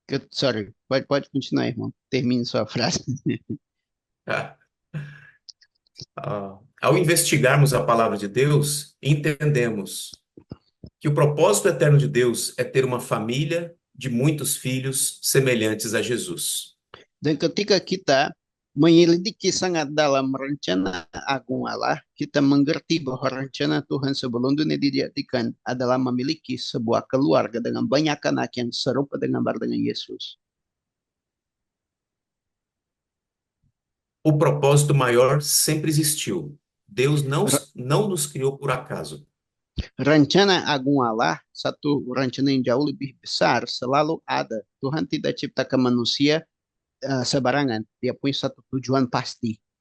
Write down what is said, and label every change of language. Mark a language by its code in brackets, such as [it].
[pt] sorry, pode continuar, irmão. Termine sua frase. ah, ao investigarmos a palavra de Deus, entendemos que o propósito eterno de Deus é ter uma família de muitos filhos semelhantes a Jesus. [id] Dan ketika kita menyelidiki sangat dalam rencana agung Allah, kita mengerti bahwa rencana Tuhan sebelum dunia dijadikan adalah memiliki sebuah keluarga dengan banyak anak yang serupa dengan Yesus. [pt] O propósito maior sempre existiu. Deus não nos criou por acaso. [id] Rencana agung Allah, satu rencana yang jauh lebih besar, selalu ada. Tuhan tidak ciptakan manusia sebarangan. Dia punya satu tujuan pasti.